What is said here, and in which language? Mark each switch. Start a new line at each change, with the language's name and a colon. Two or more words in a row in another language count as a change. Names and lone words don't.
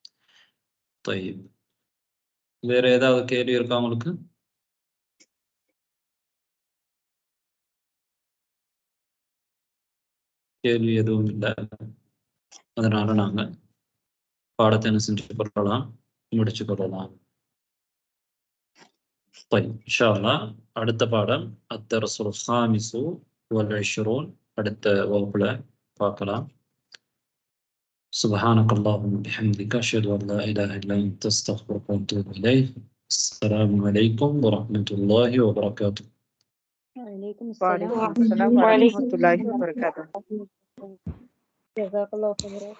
Tamil: வேற ஏதாவது கேள்வி இருக்கா உங்களுக்கு? கேள்வி எதுவும் இல்லை, அதனால நாங்கள் பாடத்தை என்ன செஞ்சு கொள்ளலாம், முடிச்சு கொள்ளலாம்.
Arabic: إن شاء الله
Tamil: அடுத்த பாடம்
Arabic: الدرس الخامس والعشرون
Tamil: அடுத்த வகுப்புல பார்க்கலாம்.
Arabic: سبحانك اللهم وبحمدك أشهد أن لا إله إلا أنت أستغفرك وأتوب إليك. السلام عليكم ورحمة الله وبركاته. وعليكم وعليكم السلام السلام ورحمة الله وبركاته. جزاك الله خيرا.